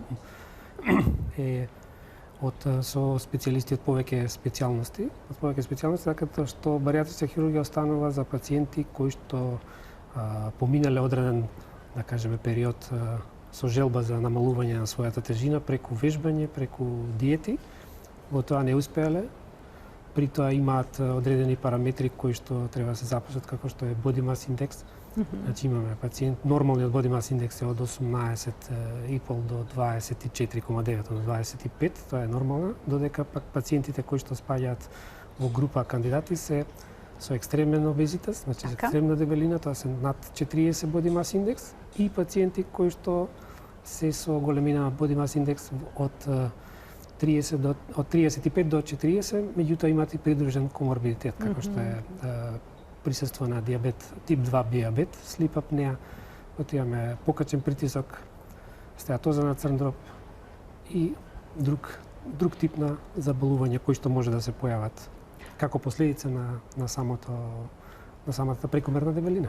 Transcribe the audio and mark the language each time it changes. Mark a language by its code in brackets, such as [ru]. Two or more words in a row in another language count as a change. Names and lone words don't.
[mk] е со специјалисти од повеќе специјалности, така што баријатричка хирургија останува за пациенти кои што поминале одреден, да кажеме, период со желба за намалување на својата тежина преку вежбање, преку диети, во тоа не успеале. При тоа имаат одредени параметри кои што треба да се запишат, како што е [en] body mass index. [mk] Значи имаме пациент, нормалниот [en] body mass index [mk] е од 18,5 до 24,9 до 25, тоа е нормално, додека пак пациентите кои што спаѓаат во група кандидати се со екстремен обезитет, значи екстремна дебелина, тоа се над 40 [en] body mass index, [mk] и пациенти кои што се со големина [en] body mass index [mk] од 35 до 40, меѓутоа имаат и придружен коморбидитет, како што е присуство на диабет, тип 2 диабет, [en] sleep apnea, [mk] потоа имаме покачен притисок, стеатоза на црн дроб и друг тип на заболување кои што може да се појават како последица на самата прекумерна дебелина.